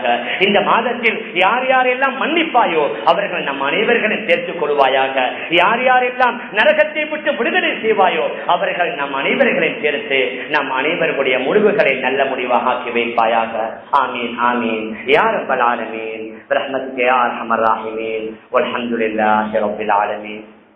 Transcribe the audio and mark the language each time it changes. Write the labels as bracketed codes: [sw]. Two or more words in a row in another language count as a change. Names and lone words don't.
[ta] இந்த மாதத்தில் யார் யாரெல்லாம் மன்னிப்பாயோ அவர்கள் நம் அனைவர்களையும் சேர்த்துக் கொள்வாயாக. யார் யாரெல்லாம் நரகத்தை விட்டு விடுதலை செய்வாயோ அவர்கள் நம் அனைவர்களையும் சேர்த்து நம் அனைவர்களுடைய முடிவுகளை நல்ல முடிவாக ஆக்கி வைப்பாயாக. [ar] آمين آمين يا رب العالمين. برحمتك يا ارحم الراحمين والحمد لله رب العالمين.